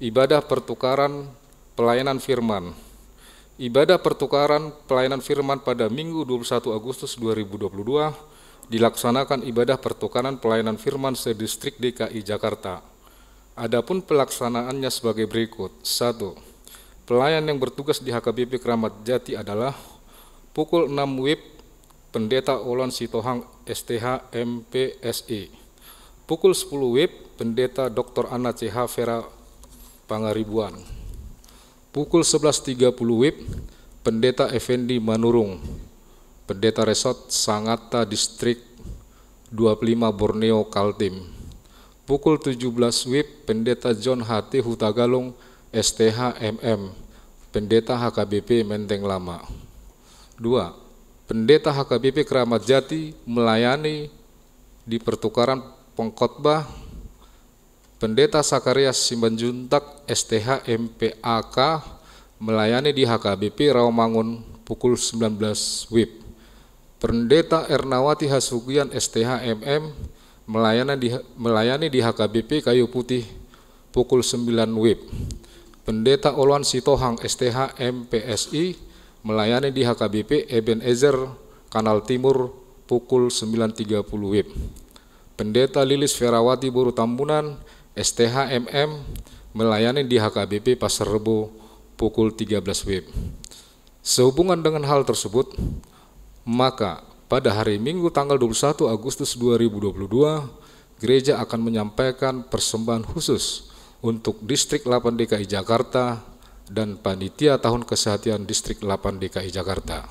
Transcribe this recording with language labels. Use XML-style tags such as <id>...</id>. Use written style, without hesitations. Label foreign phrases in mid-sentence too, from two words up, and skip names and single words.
<id>Ibadah pertukaran pelayanan firman. Ibadah pertukaran pelayanan firman pada Minggu 21 Agustus 2022 dilaksanakan ibadah pertukaran pelayanan firman se-Distrik DKI Jakarta. Adapun pelaksanaannya sebagai berikut. 1. Pelayan yang bertugas di HKBP Keramat Jati adalah pukul 6 WIB Pendeta Olan Sitohang STH MPSI. Pukul 10 WIB Pendeta Dr. Anna CH Vera Pangaribuan. Pukul 11.30 WIB Pendeta Effendi Manurung, Pendeta Resort Sangatta Distrik 25 Borneo Kaltim. Pukul 17 WIB Pendeta John HT Hutagalung STH MM, Pendeta HKBP Menteng Lama. 2. Pendeta HKBP Keramat Jati melayani di pertukaran pengkhotbah Pendeta Sakarias Simbanjuntak STH MPAK melayani di HKBP Rawamangun pukul 19 WIB. Pendeta Ernawati Hasugian STH MM melayani di HKBP Kayu Putih pukul 9 WIB. Pendeta Olwan Sitohang STH MPSI melayani di HKBP Ebenezer Kanal Timur pukul 9.30 WIB. Pendeta Lilis Ferawati Boru Tambunan, STH MM, melayani di HKBP Pasar Rebo pukul 13 WIB. Sehubungan dengan hal tersebut, maka pada hari Minggu tanggal 21 Agustus 2022, gereja akan menyampaikan persembahan khusus untuk Distrik 8 DKI Jakarta dan Panitia Tahun Kesehatan Distrik 8 DKI Jakarta.</id>